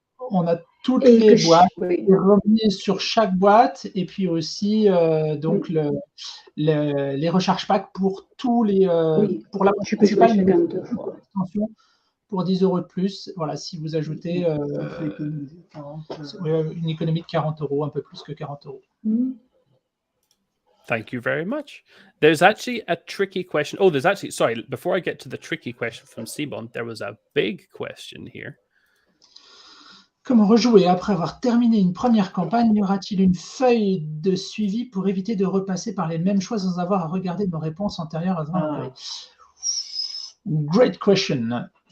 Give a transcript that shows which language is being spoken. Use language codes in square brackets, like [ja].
[fr] on a toutes les boîtes, revenir sur chaque boîte, et puis aussi donc les recharge packs pour tous les pour la principale extension pour €10 de plus. Voilà, si vous ajoutez une économie de €40, un peu plus que €40. [en] Thank you very much. There's actually a tricky question. Oh, there's actually, sorry, before I get to the tricky question from Simon, there was a big question here. [fr] Comment rejouer après avoir terminé une première campagne? Y aura-t-il une feuille de suivi pour éviter de repasser par les mêmes choix sans avoir à regarder nos réponses antérieures à la [en] Great question.